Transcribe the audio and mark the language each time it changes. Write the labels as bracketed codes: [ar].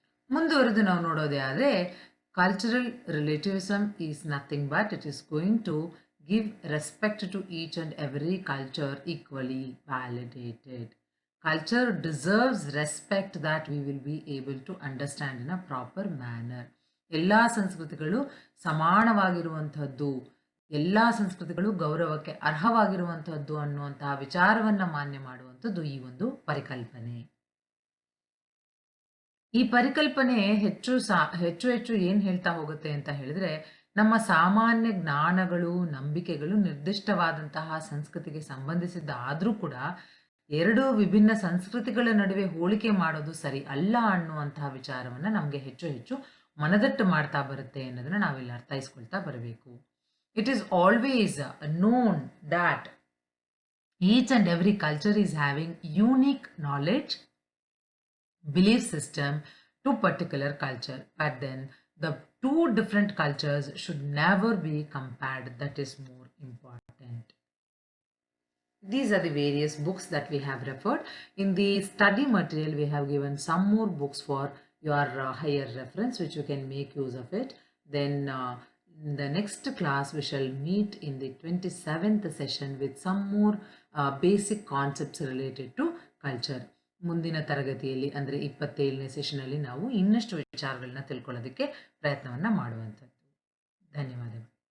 [kn] ಮುಂದುವರೆದು ನಾವು ನೋಡೋದೇ ಆದರೆ, [en] cultural relativism is nothing but it is going to give respect to each and every culture equally validated. Culture deserves respect that we will be able to understand in a proper manner. [kn] ಎಲ್ಲ ಸಂಸ್ಕೃತಿಗಳು ಸಮಾನವಾಗಿರುವಂತಹದ್ದು, ಎಲ್ಲ ಸಂಸ್ಕೃತಿಗಳು ಗೌರವಕ್ಕೆ ಅರ್ಹವಾಗಿರುವಂತಹದ್ದು ಅನ್ನುವಂತಹ ವಿಚಾರವನ್ನ ಮಾನ್ಯ ಮಾಡುವಂಥದ್ದು ಈ ಒಂದು ಪರಿಕಲ್ಪನೆ. ಈ ಪರಿಕಲ್ಪನೆ ಹೆಚ್ಚು ಏನ್ ಹೇಳ್ತಾ ಹೋಗುತ್ತೆ ಅಂತ ಹೇಳಿದ್ರೆ, ನಮ್ಮ ಸಾಮಾನ್ಯ ಜ್ಞಾನಗಳು, ನಂಬಿಕೆಗಳು ನಿರ್ದಿಷ್ಟವಾದಂತಹ ಸಂಸ್ಕೃತಿಗೆ ಸಂಬಂಧಿಸಿದ್ದಾದ್ರೂ ಕೂಡ 2 ವಿಭಿನ್ನ ಸಂಸ್ಕೃತಿಗಳ ನಡುವೆ ಹೋಲಿಕೆ ಮಾಡೋದು ಸರಿ ಅಲ್ಲ ಅನ್ನುವಂತಹ ವಿಚಾರವನ್ನ ನಮ್ಗೆ ಹೆಚ್ಚು ಮನದಟ್ಟು ಮಾಡ್ತಾ ಬರುತ್ತೆ ಅನ್ನೋದನ್ನ ನಾವಿಲ್ಲಿ ಅರ್ಥೈಸ್ಕೊಳ್ತಾ ಬರಬೇಕು. [en] It is always known that each and every culture is having unique knowledge, belief system to particular culture, but then the two different cultures should never be compared. That is more important. These are the various books that we have referred. In the study material, we have given some more books for your higher reference, which you can make use of it. Then in the next class, we shall meet in the 27th session with some more basic concepts related to culture. [kn] ಮುಂದಿನ ತರಗತಿಯಲ್ಲಿ ಅಂದರೆ 27ನೇ ಸೆಷನಲ್ಲಿ ನಾವು ಇನ್ನಷ್ಟು ವಿಚಾರಗಳನ್ನ ತಿಳ್ಕೊಳ್ಳೋದಕ್ಕೆ ಪ್ರಯತ್ನವನ್ನ ಮಾಡುವಂಥದ್ದು. ಧನ್ಯವಾದಗಳು.